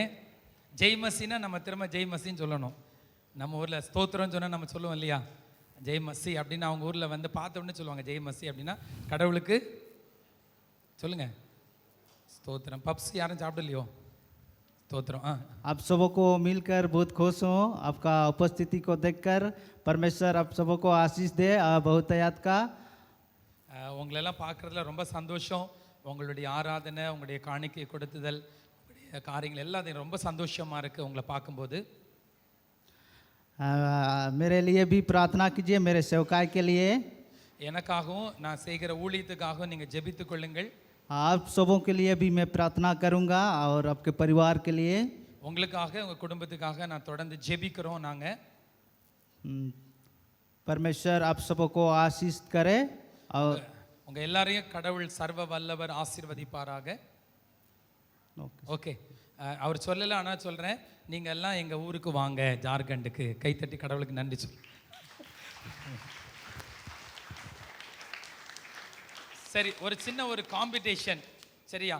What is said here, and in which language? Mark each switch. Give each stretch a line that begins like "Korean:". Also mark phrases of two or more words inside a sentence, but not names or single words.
Tamil: ஜெய் மசின்னா நம்ம திரும்ப ஜெய் மசின்னு சொல்லணும். நம்ம ஊரில் ஸ்தோத்திரம்னு சொன்னால் நம்ம சொல்லுவோம் இல்லையா,
Hindi: जय मसीह
Tamil: அப்படின்னு. அவங்க ஊரில் வந்து பார்த்தோன்னே சொல்லுவாங்க
Hindi: जय मसीह
Tamil: அப்படின்னா கடவுளுக்கு சொல்லுங்கள் ஸ்தோத்திரம். பப்ஸ் யாரும் சாப்பிடலையோ? ஸ்தோத்திரம்.
Hindi: आप सबों को मिलकर बहुत खुश हूँ, आपका उपस्थिति को देखकर। परमेश्वर आप सबों को आशीष दे बहुतायत का।
Tamil: உங்களெல்லாம் பார்க்குறதுல ரொம்ப சந்தோஷம். உங்களுடைய ஆராதனை, உங்களுடைய காணிக்கை கொடுத்துதல், உங்களுடைய காரியங்கள் எல்லாத்தையும் ரொம்ப சந்தோஷமாக இருக்குது உங்களை பார்க்கும்போது.
Hindi: मेरे लिए भी प्रार्थना कीजिए, मेरे सेवकाई के लिए।
Tamil: எனக்காகவும் நான் செய்கிற ஊழியத்துக்காகவும் நீங்கள் ஜெபித்துக் கொள்ளுங்கள்.
Hindi: आप सबों के लिए भी मैं प्रार्थना करूंगा और आपके परिवार के लिए।
Tamil: உங்களுக்காக உங்கள் குடும்பத்துக்காக நான் தொடர்ந்து ஜெபிக்கிறோம் நாங்கள்.
Hindi: परमेश्वर आप सबों को आशीष करे और
Tamil: உங்கள் எல்லாரையும் கடவுள் சர்வ வல்லவர் ஆசீர்வதிப்பாராக. ஓகே, அவர் சொல்லலை, ஆனால் சொல்கிறேன், நீங்கள் எல்லாம் எங்கள் ஊருக்கு வாங்க, ஜார்க்கண்டுக்கு. கைத்தட்டி கடவுளுக்கு நன்றி சொல். சரி, ஒரு சின்ன ஒரு காம்படிஷன், சரியா?